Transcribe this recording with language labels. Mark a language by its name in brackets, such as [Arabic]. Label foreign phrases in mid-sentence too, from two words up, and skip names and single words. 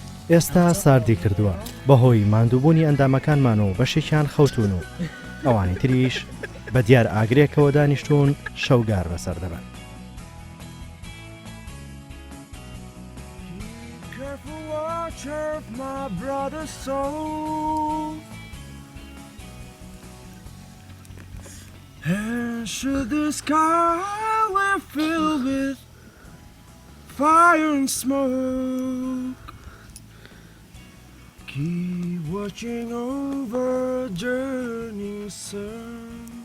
[Central Kurdish] ئێستا ساردی کردووە بەهۆی ماندووبوونی ئەندامەکانمان و بەشێکیان خەوتون و ئەوانی تریش بە دیار ئاگرێکەوە دانیشتون شەوگار بەسەر دەبن. [English] And should the sky were filled with fire and smoke, keep watching over a journeying sun.